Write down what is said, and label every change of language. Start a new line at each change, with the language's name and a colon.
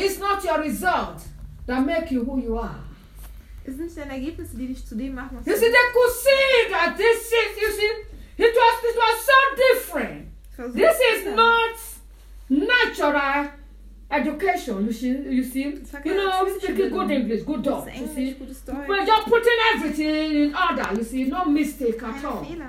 English: It's not your result that make you who you are.
German: Es sind deine Ergebnisse, die dich zu dem machen.
English: You see, they could see that this is, you see, it was so different. This is not natural. Education, you see, you know, speaking good English, good dog, you see, but you're putting everything in order, you see, no mistake at all.